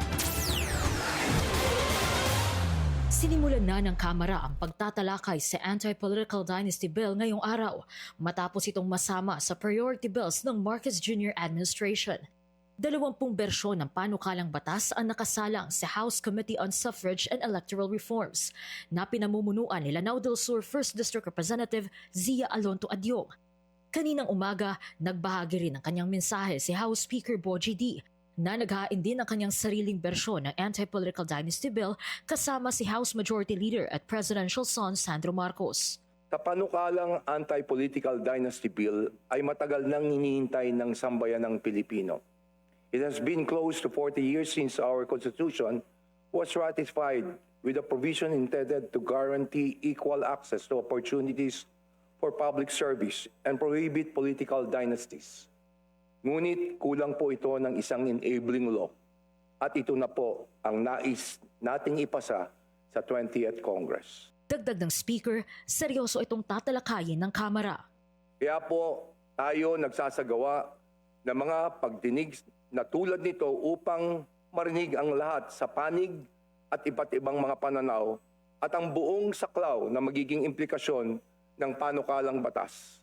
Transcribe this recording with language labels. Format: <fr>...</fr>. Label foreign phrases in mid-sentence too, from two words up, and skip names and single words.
<tl>Sinimulan na ng Kamara ang pagtatalakay sa</tl> <en>anti-political dynasty bill</en> <tl>ngayong araw matapos itong masama sa</tl> <en>priority bills</en> <tl>ng Marcos Jr. administration. 20 bersyon ng panukalang batas ang nakasalang sa House Committee on Suffrage and Electoral Reforms na pinamumunuan ni Lanao del Sur 1st District Representative Zia Alonto Adyong. Kaninang umaga, nagbahagi rin ng kanyang mensahe si House Speaker Bogie D na naghain din ng kanyang sariling bersyon ng</tl> <en>anti-political dynasty bill</en> <tl>kasama si House Majority Leader at</tl> <en>Presidential son</en> <tl>Sandro Marcos. Sa panukalang</tl> <en>anti-political dynasty bill</en> <tl>ay matagal nang hinihintay ng sambayanang Pilipino.</tl> <en>It has been close to 40 years since our Constitution was ratified with a provision intended to guarantee equal access to opportunities for public service and prohibit political dynasties.</en> <tl>Ngunit kulang po ito ng isang</tl> <en>enabling law</en> <tl>at ito na po ang nais nating ipasa sa 20th Congress. Dagdag ng Speaker, seryoso itong tatalakayin ng Kamara. Kaya po tayo nagsasagawa ng mga pagdinig na tulad nito upang marinig ang lahat sa panig at iba't ibang mga pananaw at ang buong saklaw na magiging implikasyon ng panukalang batas.</tl>